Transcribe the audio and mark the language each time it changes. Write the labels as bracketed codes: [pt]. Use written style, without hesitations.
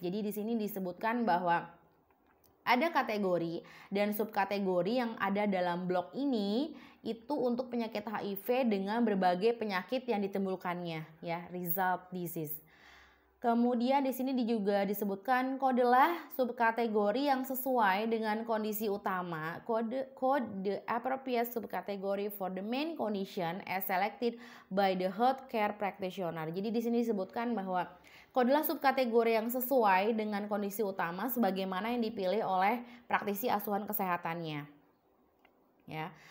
[id] Jadi di sini disebutkan bahwa ada kategori dan subkategori yang ada dalam blok ini itu untuk penyakit HIV dengan berbagai penyakit yang ditimbulkannya ya, result disease. Kemudian di sini juga disebutkan kodelah subkategori yang sesuai dengan kondisi utama. [en] Code the appropriate subcategory for the main condition as selected by the healthcare practitioner. [id] Jadi di sini disebutkan bahwa kodelah subkategori yang sesuai dengan kondisi utama sebagaimana yang dipilih oleh praktisi asuhan kesehatannya. Ya.